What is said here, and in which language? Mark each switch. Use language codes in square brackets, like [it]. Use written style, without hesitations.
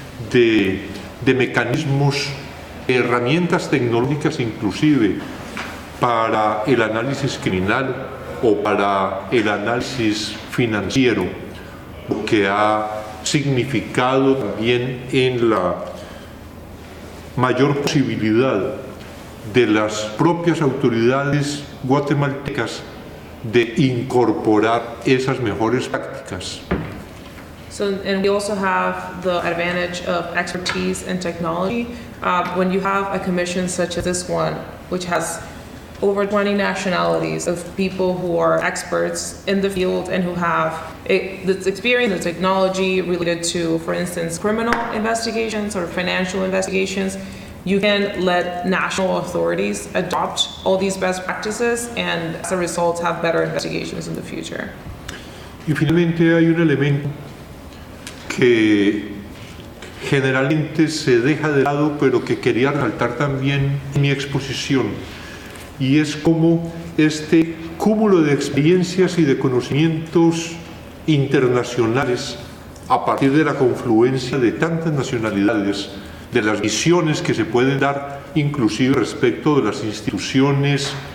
[es] de mecanismos, herramientas tecnológicas inclusive para el análisis criminal o para el análisis financiero, lo que ha significado también en la mayor posibilidad de las propias autoridades guatemaltecas de incorporar esas mejores prácticas. [en] So, and we also have the advantage of expertise and technology. When you have a commission such as this one, which has over 20 nationalities of people who are experts in the field and who have this experience, the technology related to, for instance, criminal investigations or financial investigations, you can let national authorities adopt all these best practices and as a result have better investigations in the future. [es] Y finalmente hay un elemento que generalmente se deja de lado, pero que quería resaltar también en mi exposición, y es como este cúmulo de experiencias y de conocimientos internacionales a partir de la confluencia de tantas nacionalidades, de las visiones que se pueden dar inclusive respecto de las instituciones